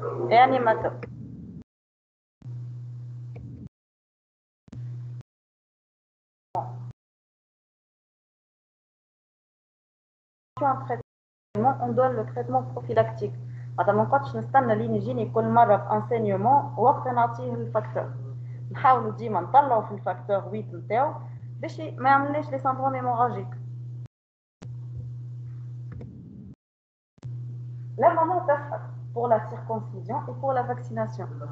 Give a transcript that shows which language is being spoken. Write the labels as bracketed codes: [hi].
[fr] Et animateur. On donne le traitement prophylactique. [ar] ما نقعدش نستنى لين يجيني كل مره بانسينيومون وقت نعطيه الفاكتور. نحاولوا ديما نطلعوا في الفاكتور 8 نتاعو باش ما يعملناش لي سندروم هيموراجيك. [fr] La maman teste pour la circoncision et pour la vaccination.